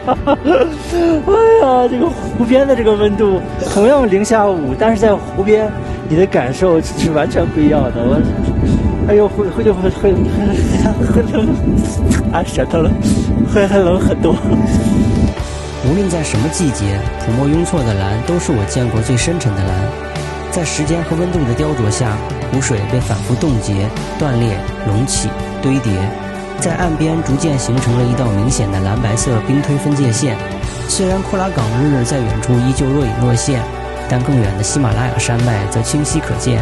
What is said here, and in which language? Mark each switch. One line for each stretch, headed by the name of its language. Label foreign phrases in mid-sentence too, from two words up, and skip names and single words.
Chinese: 哎呀，這個湖邊的這個溫度同樣零下5，但是在湖邊你的感受是完全不一樣的。哎呦，会冷，啊，舌頭了，会冷很多。無論在什麼季節，普莫雍措的藍都是我見過最深沉的藍。在時間和溫度的雕琢下，湖水被反復凍結、斷裂、隆起、堆疊。在岸邊逐漸形成了一道明顯的藍白色冰推分界線。雖然庫拉崗日在遠處依舊若隱若現，但更遠的喜馬拉雅山脈則清晰可見。